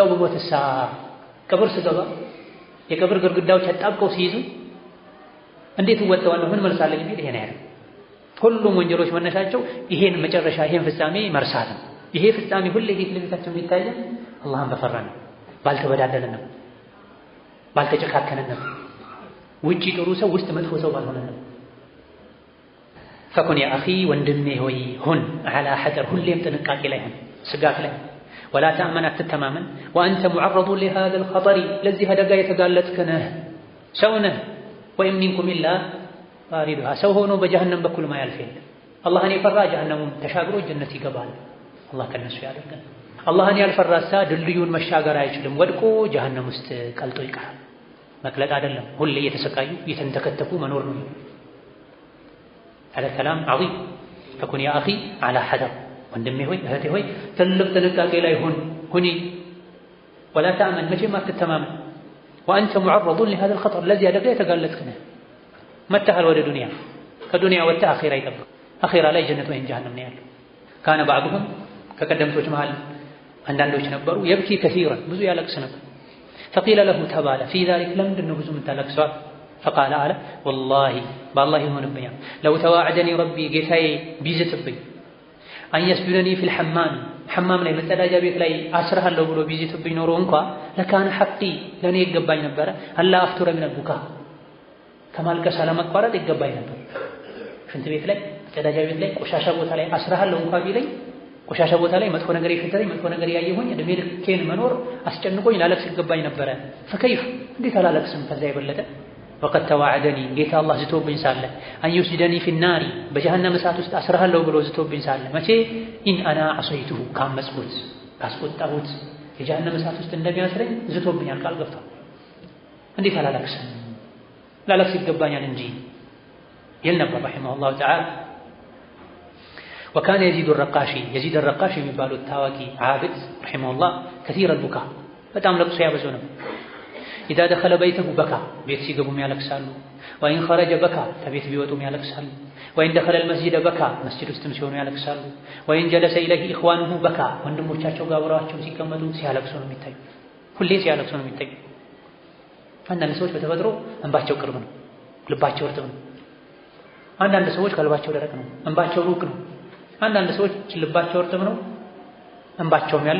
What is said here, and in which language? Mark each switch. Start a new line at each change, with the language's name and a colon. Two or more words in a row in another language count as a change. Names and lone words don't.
Amharic: በሞትሳ ቀብር ስገባ የቀብር ግድግዳዎች ተጣብቀው ሲይዙ እንዴት ወጣዋለሁ ምን መልሳለኝ ቢል ይሄ ነው ያለው። ሁሉም ወንጀሎች መነሻቸው ይሄን መጨረሻ ይሄን ፍጻሜ መርሳት ነው። ይሄ ፍጻሜ ሁሌ ፊት ለፊታችን የሚታየን አላህን በፈራን ነው፣ ባልተበዳደልን ነው፣ ባልተጨካከንን ነው። ውጪ ጥሩ ሰው ውስጥ መጥፎ ሰው ባልሆነን ነው።
Arabic: فكن يا أخي
Amharic: ወንድሜ ሆይ ሁን
Arabic: على حذر
Amharic: ሁሌም ጥንቃቄ ላይ ሁን ስጋት ላይ
Arabic: ولا تأمن
Amharic: አትተማመን وأنت
Arabic: معرض لهذا الخطر
Amharic: ለዚህ አደጋ የተጋለጥክ ነህ ሰው ነህ ወይም
Arabic: منكم إلا واردها
Amharic: ሰው ሆኖ በጀሃነም በኩል ማያልፍ የለም። አላህን የፈራ ጀሃነሙን ተሻግሮ ጀነት ይገባል። አላህ ከነሱ ያደርገን። አላህን ያልፈራሳ ድልድዩን መሻገር አይችልም። ወድቆ ጀሃነም ውስጥ ቀልጦ ይቀራል። መቅለጥ አይደለም ሁሌ እየተሰቃዩ እየተንተከተኩ መኖር ነው።
Arabic: هذا كلام عظيم. فكن يا أخي على حذر
Amharic: ወንድሜ ሆይ እህቴ ሆይ ትልቅ ጥንቃቄ ላይ ሁኒ
Arabic: ولا تأمن
Amharic: መቼም አትተማመን
Arabic: وأنت معرض لهذا الخطر الذي
Amharic: አደጋ የተጋለጥክ ነህ። መተሃል ወደ ዱንያ ከዱንያ ወጥተህ አኺራ ይጠብቅ። አኺራ ላይ ጀነት ወይም ጀሃነም ነው ያለው።
Arabic: كان بعضهم
Amharic: ከቀደምቶች መሃል አንዳንዶች ነበሩ
Arabic: يبكي كثيرا
Amharic: ብዙ ያለቅስ ነበር።
Arabic: فقيل له
Amharic: ተባለ
Arabic: في ذلك
Amharic: ለምንድን ነው ብዙ የምታለቅሰው? فقال አለ
Arabic: والله بالله
Amharic: ይሆንብኛል
Arabic: لو تواعدني ربي
Amharic: ጌታዬ ቢዝትብኝ
Arabic: أن يسجنني في الحمام حمام
Amharic: ላይ መጸዳጃ ቤት ላይ አስርሃለሁ ብሎ ቢዝትብኝ ኖሮ እንኳን
Arabic: لكان حقي
Amharic: ለኔ ይገባኝ ነበር
Arabic: ألا أفتر من البكاء
Amharic: ከማልቀስ አለማቋረጥ ይገባኝ ነበር። ሽንት ቤት ላይ መጸዳጃ ቤት ላይ ቆሻሻ ቦታ ላይ አስርሃለሁ እንኳን ቢለኝ ቆሻሻ ቦታ ላይ መጥፎ ነገር ይፈጠረኝ መጥፎ ነገር ያየሁኝ እድሜ ልኬን መኖር አስጨንቆኝ ላለቅስ ይገባኝ ነበር። فكيف እንዴት አላለቅስም ከዛ የበለጠ
Arabic: وقد توعدني
Amharic: ጌታ አላህ ዝቶብኝ ሳለ
Arabic: أن يسجدني في النار
Amharic: በጀሃነም እሳት ውስጥ አስርሃለሁ ብሎ ዝቶብኝ ሳለ መቼ
Arabic: إن أنا عصيته
Amharic: ካመጽኩት ካስቆጣሁት የጀሃነም እሳት ውስጥ እንደሚያስረኝ ዝቶብኛል ቃል ገብቷል። እንዴት አላለቅስም ላለቅስ ይገባኛል እንጂ ይል ነበር
Arabic: رحمه الله تعالى. وكان يزيد الرقاشي
Amharic: የሚባሉት ታዋቂ ዓቢድ
Arabic: رحمه الله كثير البكاء
Amharic: በጣም ለቅሶ ያበዙ ነው።
Arabic: إذا دخل بيته بكى
Amharic: ቤት ሲገቡም ያለቅሳሉ።
Arabic: وإن خرج بكى
Amharic: ከቤት ቢወጡም ያለቅሳሉ።
Arabic: وإن دخل المسجد بكى
Amharic: መስጂድ ውስጥም ሲሆኑ ያለቅሳሉ።
Arabic: وإن جلس إليه إخوانه بكى
Amharic: ወንድሞቻቸው ጋር አብረዋቸው ሲቀመጡ ሲያለቅሱ ነው የሚታዩ። ሁሌ ሲያለቅሱ ነው የሚታዩ። አንዳንድ ሰዎች በተፈጥሮ እንባቸው ቅርብ ነው፣ ልባቸው እርጥብ ነው። አንዳንድ ሰዎች ቀልባቸው ደረቅ ነው፣ እንባቸው ሩቅ ነው። አንዳንድ ሰዎች ልባቸው እርጥብ ነው፣ እንባቸውም ያለው